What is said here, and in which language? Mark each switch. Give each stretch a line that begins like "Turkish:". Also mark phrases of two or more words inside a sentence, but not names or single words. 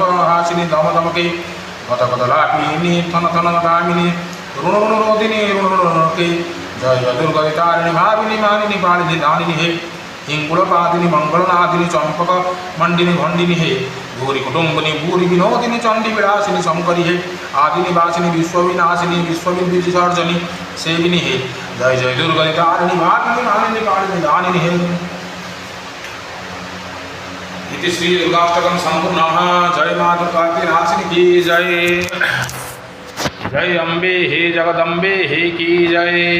Sanskrit: हासिनी दम दमके गत गत लापिनी थन थन गामिनी ऋण ऋण रोदिनी ऋण ऋण ऋणके जय जय दुर्गति तारिणी भाविनी मानिनी पालिनी दानिनी हे हिंगुलपादिनी मंगलनादिनी चंपक मंडिनी भंडिनी हे भूरी कुटुंबिनी भूरी विनोदिनी चंडी विलासिनी शंकरी हे आदिनी वासिनी विश्वविनाशिनी विश्वविसर्जनी सेविनी हे जय जय दुर्गति तारिणी भाविनी मानिनी पालिनी दानिनी हे इति श्री दुर्गाष्टकम संपूर्णः।
Hindi: जय माँ दुर्गा की रासिनी की जय। जय अम्बे हे जगदम्बे हे की जय।